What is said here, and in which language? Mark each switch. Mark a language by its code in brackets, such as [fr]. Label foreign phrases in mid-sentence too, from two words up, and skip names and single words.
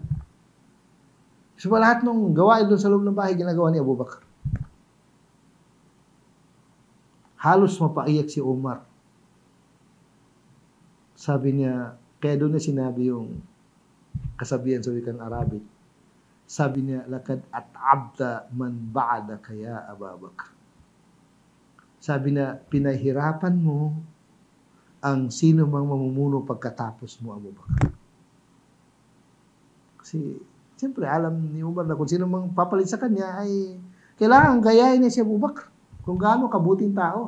[tl] So, lahat ng gawain doon sa loob ng bahay, ginagawa ni Abu Bakar. Halos mapaiyak si Umar. Sabi niya, kaya doon na sinabi yung kasabihan sa wikang Arabic, Sabi niya, [ar] لقد أتعبت من بعدك يا أبا بكر. [tl] Sabi niya, pinahirapan mo ang sino mang mamumuno pagkatapos mo, Abu Bakr. Kasi, siyempre, alam ni Umar na kung sino mang papalit sa kanya ay kailangan gayahin niya si Abu Bakr kung gaano kabuting tao.